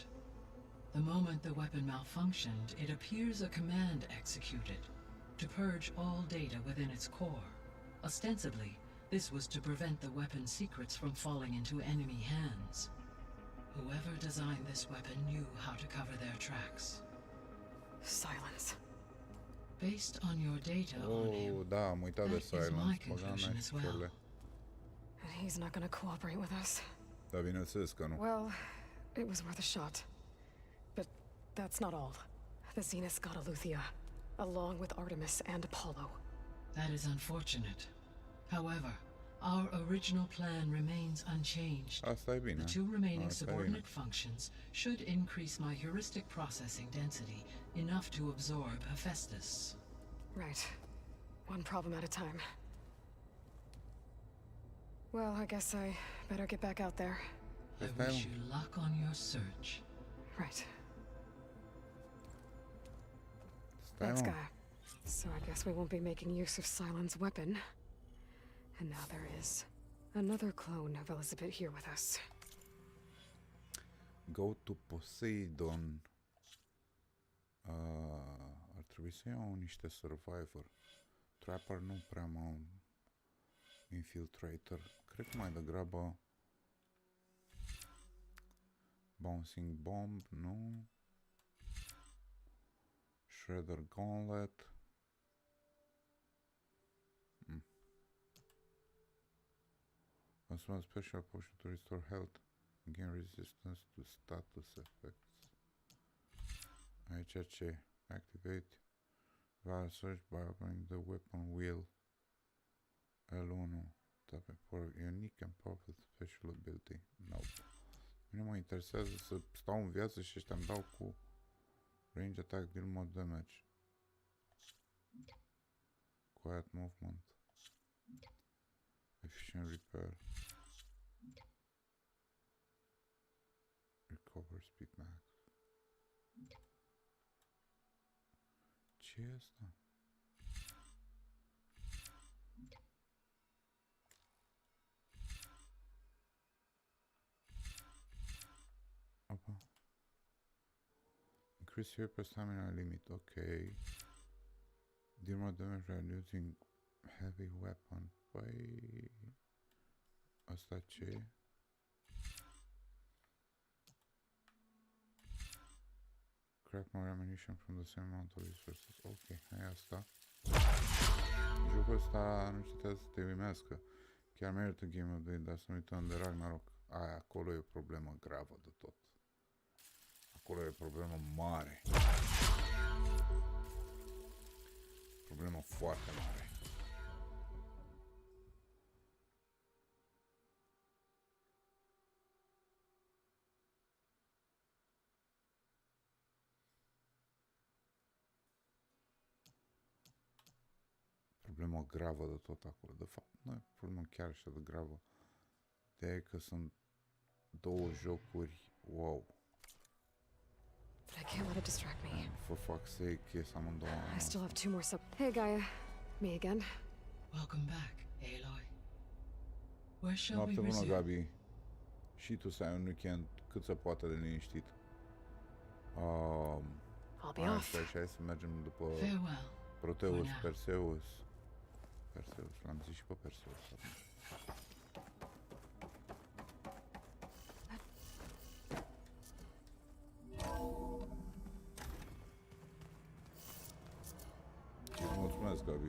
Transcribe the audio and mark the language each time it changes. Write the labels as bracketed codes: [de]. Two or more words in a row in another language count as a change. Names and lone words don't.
[en] The moment the weapon malfunctioned, it appears a command executed to purge all data within its core. Ostensibly, this was to prevent the weapon's secrets from falling into enemy hands. Whoever designed this weapon knew how to cover their tracks. Silence. Based on your data on him, [ro] da, am uitat de [en] that is my Silence. conclusion as well. And he's not gonna cooperate with us. [ro] Dar bineînțeles că nu. [en] Well, It was worth a shot. But that's not all. The Zeniths got Eleuthia, along with Artemis and Apollo. That is unfortunate. However, our original plan remains unchanged. [ro] Asta e bine. [en] The two remaining [ro] Asta e bine. [en] subordinate functions should increase my heuristic processing density enough to absorb Hephaestus. Right. One problem at a time. Well, I guess I better get back out there. I wish you luck on your search. Right. Thanks, Gaia. So I guess we won't be making use of Cylon's weapon. And now there is another clone of Elizabeth here with us. Go to Poseidon. [ro] Ar trebui să iau niște survivor. Trapper nu prea m-am... Infiltrator. Cred că mai degrabă... Bouncing Bomb, nu. Shredder Gauntlet. [en] Consume a special potion to restore health. Gain resistance to status effects. [ro] Aici ce? [en] Activate Valve search by opening the weapon wheel. L1. Tap for unique and powerful special ability. Nope. [ro] Nu mă interesează să stau în viață și ăștia îmi dau cu [en] range attack, deal more damage. Quiet movement. Efficient repair. Recover speed max. [ro] Ce e asta? Opa. [en] Increase your per stamina limit, okay. Deal more damage while using heavy weapon. [ro] Păi... Asta ce e? [en] Crack more ammunition from the same amount of resources. [ro] Ok, hai asta. Jocul ăsta nu știu să te uimească. Chiar merită [en] game of the day, [ro] dar să nu uităm de Ragnarok. Aia, acolo e o problemă gravă de tot. Acolo e o problemă mare. Problemă foarte mare. Problemă gravă de tot acolo. De fapt, nu e problemă chiar așa de gravă. De că sunt două jocuri. [en] Wow. But I can't let it distract me. For fuck's sake, yes, amândouă. I still have two more Hey, Gaia. Me again. Welcome back, Aloy. Where shall we [ro] Noapte bună, [en] resume? [ro] Gabi. Și tu să ai un weekend cât se poate de liniștit. [en] I'll be off. [ro] Așa, hai să mergem după [en] Farewell. [ro] Proteus, Perseus. Perseus, l-am zis și pe Perseus. Îți mulțumesc, Gabi.